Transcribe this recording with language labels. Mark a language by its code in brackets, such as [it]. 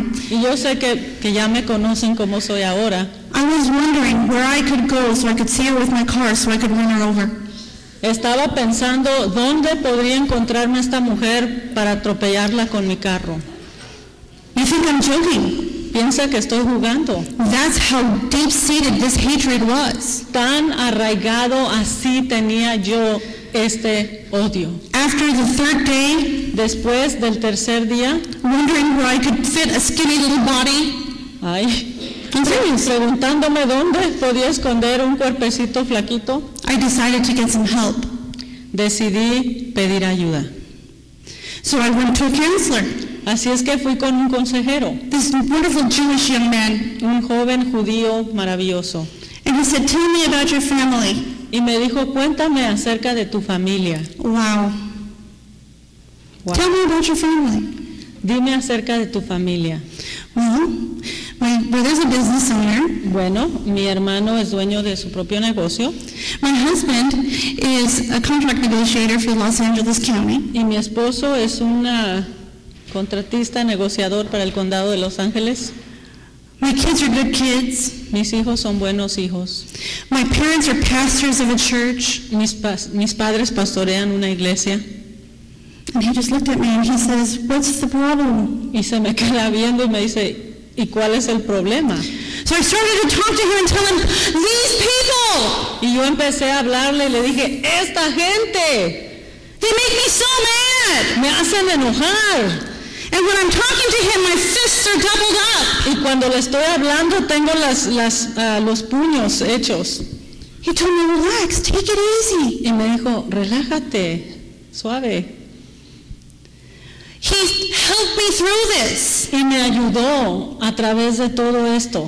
[es] Y yo sé que ya me conocen como soy ahora. [en] I was wondering where I could go so I could see her with my car so I could run her over. [es] Estaba pensando dónde podría encontrarme esta mujer para atropellarla con mi carro. [en] You think I'm joking? [es] Piensa que estoy jugando. [en] That's how deep-seated this hatred was. [es] Tan arraigado así tenía yo este odio. [en] After the third day, [es] después del tercer día, [en] wondering where I could fit a skinny little body. [es] Ay. Preguntándome dónde podía esconder un cuerpecito flaquito. [en] I decided to get some help. [es] Decidí pedir ayuda. [en] So I went to a counselor. [es] Así es que fui con un consejero. [en] This wonderful Jewish young man. [es] Un joven judío maravilloso. [en] And he said, "Tell me about your family." [es] Y me dijo, "Cuéntame acerca de tu familia." [en] Wow. Wow. Tell me about your family. [es] Dime acerca de tu familia. [en] My brother's a business owner. [es] Bueno, mi hermano es dueño de su propio negocio. [en] My husband is a contract negotiator for Los Angeles County. [es] Y mi esposo es una contratista negociador para el condado de Los Ángeles. [en] My kids are good kids. [es] Mis hijos son buenos hijos. [en] My parents are pastors of a church. [es] Mis padres pastorean una iglesia. [en] And he just looked at me and he says, "What's the problem?" [es] Y se me queda viendo y me dice, ¿y cuál es el problema? [en] So I started to talk to him and tell him, "These people." [es] Y yo empecé a hablarle y le dije, "Esta gente." [en] They make me so mad. [es] Me hacen enojar. [en] And when I'm talking to him, my fists are doubled up. [es] Y cuando le estoy hablando, tengo los puños hechos. [en] He told me, "Relax, take it easy." [es] Y me dijo, "Relájate, suave." [en] He helped me through this. [es] Y me ayudó a través de todo esto.